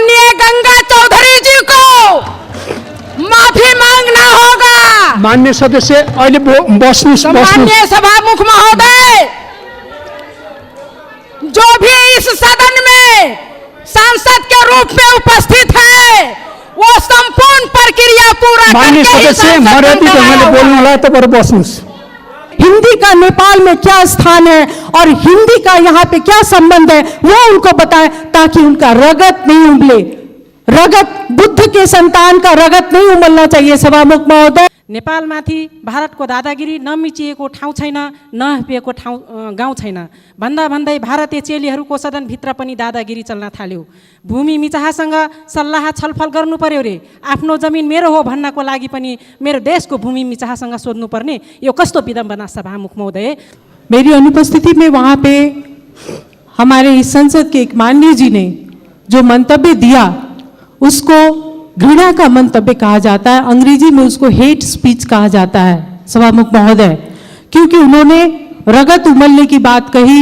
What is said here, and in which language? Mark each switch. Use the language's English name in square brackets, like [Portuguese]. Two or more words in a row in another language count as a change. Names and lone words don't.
[Hindi] गंगा चौधरी जी को माफी मांगना होगा। [Nepali] माननीय सदस्य अहिले बस्नुस्। [Hindi] माननीय सभामुख महोदय, जो भी इस सदन में सांसद के रूप में उपस्थित है वो संपूर्ण प्रक्रिया पूरा [Nepali] माननीय सदस्य मर्यादित ढंगले बोल्नु होला, तपाईहरु बस्नुस्। [Hindi] हिंदी का नेपाल में क्या स्थान है और हिंदी का यहाँ पे क्या संबंध है वो उनको बताएं, ताकि उनका रगत नहीं उबले। रगत, बुद्ध के संतान का रगत नहीं उमलना चाहिए। [Nepali] सभामुख महोदय, नेपालमाथि भारतको दादागिरी नमिचिएको ठाउँ छैन, नहपिएको गाउँ छैन भन्दा भन्दै भारतीय चेलीहरूको सदनभित्र पनि दादागिरी चल्न थाल्यो। भूमि मिचाहासँग सल्लाह छलफल गर्नु पर्यो रे, आफ्नो जमिन मेरो हो भन्नको लागि पनि मेरो देशको भूमि मिचाहासँग सोध्नु पर्ने, यो कस्तो विडम्बना सभामुख महोदय। [Hindi] मेरी अनुपस्थिति में वहाँ पे हमारे इस संसद के एक माननीय जी ने जो मंतव्य दिया उसको घृणा का मंतव्य कहा जाता है, अंग्रेजी में उसको [English] hate speech [Hindi] कहा जाता है सभामुख महोदय, क्योंकि उन्होंने रगत उमलने की बात कही।